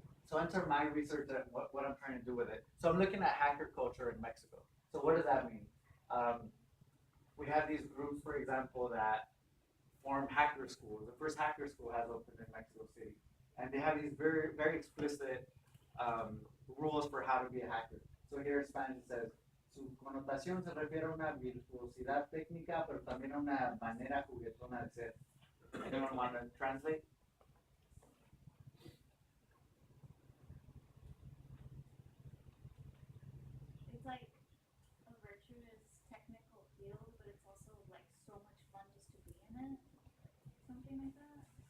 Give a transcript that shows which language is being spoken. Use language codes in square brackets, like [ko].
[en] So enter my research and what I'm trying to do with it. So I'm looking at hacker culture in Mexico. So what does that mean? We have these groups, for example, that form hacker schools. The first hacker school has opened in Mexico City. And they have these very, very explicit rules for how to be a hacker. So here in Spanish it says, [es] su connotación se refiere a una virtuosidad técnica, pero también a una manera juguetona de ser. [en] Anyone want to translate? It's like a virtuous technical field, but it's also like so much fun just to be in it. Something like that.